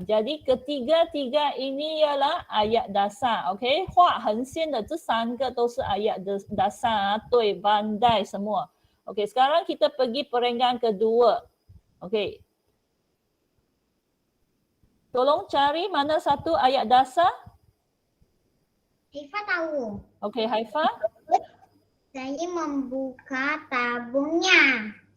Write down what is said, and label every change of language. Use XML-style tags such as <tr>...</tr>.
<ms>Jadi ketiga-tiga ini ialah ayat dasar.</ms> <zh>Okey, 画横线的这三个都是</zh> <ms>ayat dasar.</ms> <zh>对,</zh> <ms>bandai semua. Okey, sekarang kita pergi perenggan kedua. Okey. Tolong cari mana satu ayat dasar. Haifa tahu. Okey, Haifa. Saya membuka tabungnya.</ms>